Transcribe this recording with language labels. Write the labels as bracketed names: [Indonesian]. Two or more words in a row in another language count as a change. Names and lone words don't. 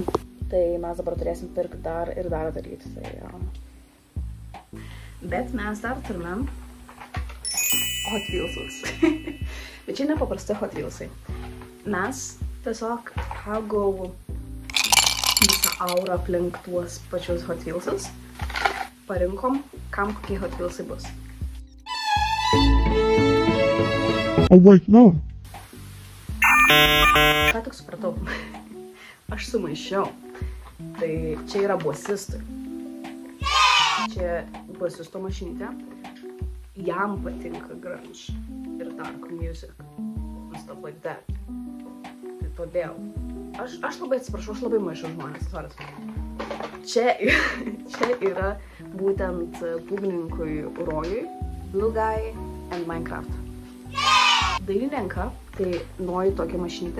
[Lithuanian] Tai mes dabar turėsim pirkti dar ir dar daryti. Tai, bet mes dar turime Hot Wheelsus. Bet čia nepaprastai Hot Wheelsai. Mes tiesiog pagal visą aurą aplink tuos pačius Hot Wheelsus parinkom, kam kokie Hot Wheelsai bus. [English] Oh wait, no. [Lithuanian] Ką tik supratau? Aš sumaišiau. Tai čia yra bosistui. Čia bosisto mašinytė. Jam patinka grunge ir [English] dark music. And stuff like that. [Lithuanian] Tai todėl. Aš labai atsiprašau, aš labai maišau žmonės. Čia yra būtent būgnininkui Rojui, [English] Blue Guy and Minecraft. [Lithuanian] Dailininką, tai nori tokią mašinytę.